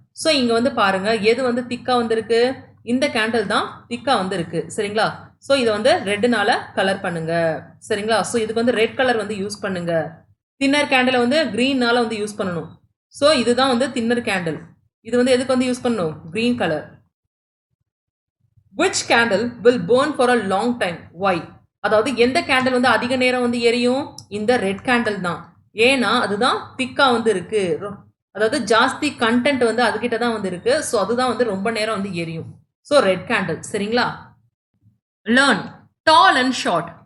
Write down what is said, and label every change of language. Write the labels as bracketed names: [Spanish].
[Tamil] So இங்க வந்து பாருங்க எது வந்து திக்கா வந்து இருக்கு, இந்த கேண்டில் தான் திக்கா வந்து இருக்கு சரிங்களா. ஸோ இதை வந்து ரெட்னால கலர் பண்ணுங்க சரிங்களா. ஸோ இதுக்கு வந்து ரெட் கலர் வந்து யூஸ் பண்ணுங்க. தின்னர் கேண்டிலை வந்து கிரீன்னால வந்து யூஸ் பண்ணணும். ஸோ இதுதான் வந்து தின்னர் கேண்டில். இது வந்து எதுக்கு வந்து யூஸ் பண்ணணும், green colour. [English] which candle will burn for a long time, why? [Tamil] அதாவது எந்த கேண்டில் வந்து அதிக நேரம் வந்து எரியும், இந்த ரெட் கேண்டில் தான். ஏன்னா அதுதான் திக்கா வந்து இருக்கு, அதாவது ஜாஸ்தி கண்டென்ட் வந்து அதுகிட்ட தான் வந்து இருக்கு. ஸோ அதுதான் வந்து ரொம்ப நேரம் வந்து எரியும். ஸோ ரெட் கேண்டில் சரிங்களா. [English] Learn. Tall and short.